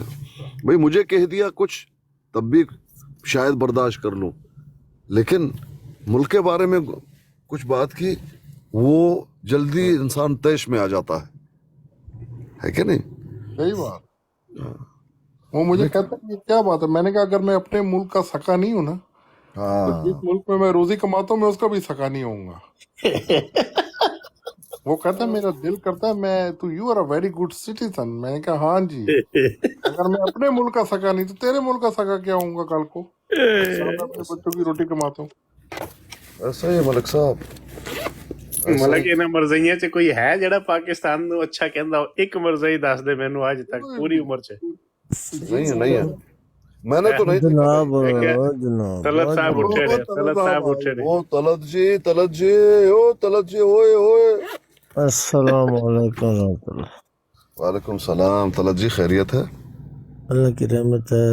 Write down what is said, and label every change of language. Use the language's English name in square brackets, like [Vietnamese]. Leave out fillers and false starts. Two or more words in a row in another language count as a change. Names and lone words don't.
[Urdu] بھائی مجھے کہہ دیا کچھ تب بھی شاید برداشت کر لوں, لیکن ملک کے بارے میں کچھ بات کی وہ جلدی انسان طیش میں آ جاتا ہے کہ نہیں. صحیح بات. وہ مجھے کہتا ہے یہ کیا بات ہے. میں نے کہا اگر میں اپنے ملک کا سکا نہیں ہوں نا تو جس ملک میں روزی کماتا ہوں میں اس کا بھی سکا نہیں ہوں گا. وہ کہتا ہے میرا دل کرتا ہے میں تو [English] you are a very good citizen. [Urdu] میں نے کہا ہاں جی, اگر میں اپنے ملک کا سکا نہیں تو تیرے ملک کا سکا کیا ہوں گا کل کو. میں اپنے بچوں کی روٹی کماتا ہوں. ایسا ہی ملک صاحب. [Punjabi] ਮਤਲਬ ਕਿ ਇਹਨਾਂ ਮਰਜ਼ਈਆਂ ਚ ਕੋਈ ਹੈ ਜਿਹੜਾ ਪਾਕਿਸਤਾਨ ਨੂੰ ਅੱਛਾ ਕਹਿੰਦਾ, ਇੱਕ ਮਰਜ਼ਈ ਦੱਸ ਦੇ ਮੈਨੂੰ ਅੱਜ ਤੱਕ ਪੂਰੀ ਉਮਰ ਚ. [Urdu] نہیں ہے, میں نے تو نہیں دیکھا. جناب جناب طلعت صاحب اٹھے رہے, طلعت صاحب اٹھے رہے. او طلعت جی او طلعت جی ہوئے ہوئے. [Arabic] السلام علیکم ورحمۃ اللہ. وعلیکم السلام. [Urdu] طلعت جی خیریت ہے؟ اللہ کی رحمت ہے.